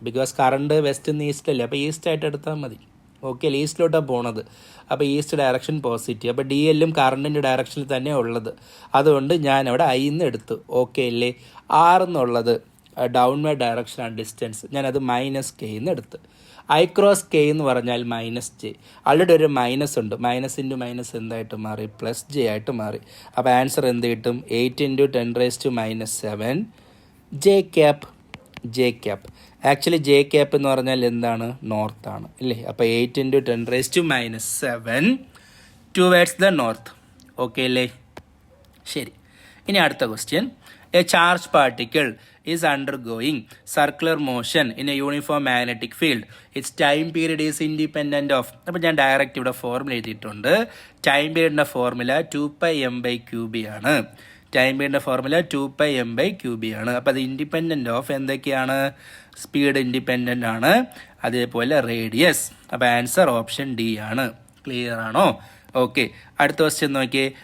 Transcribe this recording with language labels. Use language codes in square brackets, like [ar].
[ml] Because current west നിന്ന് east അല്ലേ, അപ്പോൾ ഈസ്റ്റ് ആയിട്ട് എടുത്താൽ മതി. ഓക്കെ അല്ലേ? ഈസ്റ്റിലോട്ടാണ് പോണത്. അപ്പോൾ ഈസ്റ്റ് ഡയറക്ഷൻ പോസിറ്റീവ്. അപ്പോൾ DLും കറണ്ടിൻ്റെ ഡയറക്ഷനിൽ തന്നെ ഉള്ളത്. അതുകൊണ്ട് ഞാൻ അവിടെ I എന്ന് എടുത്തു. ഓക്കെ അല്ലേ? R എന്നുള്ളത് ഡൗൺവേർഡ് ഡയറക്ഷനാണ് ഡിസ്റ്റൻസ്. ഞാനത് -k എന്ന് എടുത്ത്. I × k എന്ന് പറഞ്ഞാൽ -j. ആൾറെഡി ഒരു മൈനസ് ഉണ്ട്. മൈനസ് ഇൻറ്റു മൈനസ് എന്തായിട്ട് മാറി? +j ആയിട്ട് മാറി. അപ്പോൾ ആൻസർ എന്ത് കിട്ടും? 8 × 10⁻⁷ j cap. J cap. Actually J cap എന്ന് പറഞ്ഞാൽ എന്താണ്? നോർത്താണ് അല്ലേ? അപ്പോൾ 8 × 10⁻⁷ ടുവേർഡ്സ് ദ നോർത്ത്. ഓക്കെ അല്ലേ? ശരി. ഇനി അടുത്ത question. [en] A charge particle is undergoing circular motion in a uniform magnetic field. Its time period is independent of. [ml] അപ്പോൾ ഞാൻ ഡയറക്റ്റ് ഇവിടെ ഫോർമുല എഴുതിയിട്ടുണ്ട്. ടൈം പീരീഡിൻ്റെ ഫോർമുല 2πm/qb ആണ്. ടൈം പീരീഡിൻ്റെ ഫോർമുല 2πm/qb ആണ്. അപ്പോൾ അത് ഇൻഡിപെൻഡൻ്റ് ഓഫ് എന്തൊക്കെയാണ്? സ്പീഡ് ഇൻഡിപെൻഡൻ്റ് ആണ്, അതേപോലെ റേഡിയസ്. അപ്പോൾ ആൻസർ ഓപ്ഷൻ ഡി ആണ്. ക്ലിയർ ആണോ? ഓക്കെ. അടുത്ത ക്വസ്റ്റ്യൻ നോക്കിയേ.